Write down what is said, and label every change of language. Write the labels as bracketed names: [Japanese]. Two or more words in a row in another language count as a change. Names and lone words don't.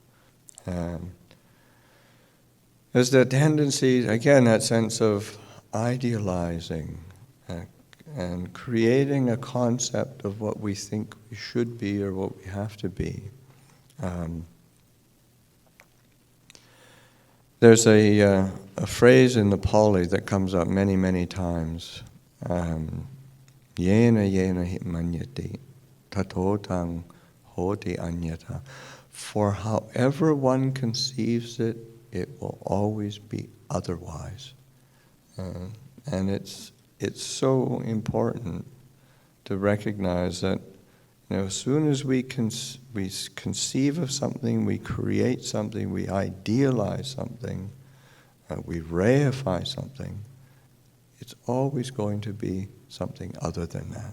[English] There's the tendency, again, that sense of idealizing and creating a concept of what we think we should be or what we have to be. There's a phrase in the Pali that comes up many, many times. [Pali] Yena yena hi manyati tatotang hoti anyata. [English] For however one conceives it, it will always be otherwise. And it's so important to recognize that as soon as we conceive of something, we create something, we idealize something, we reify something, it's always going to be something other than that.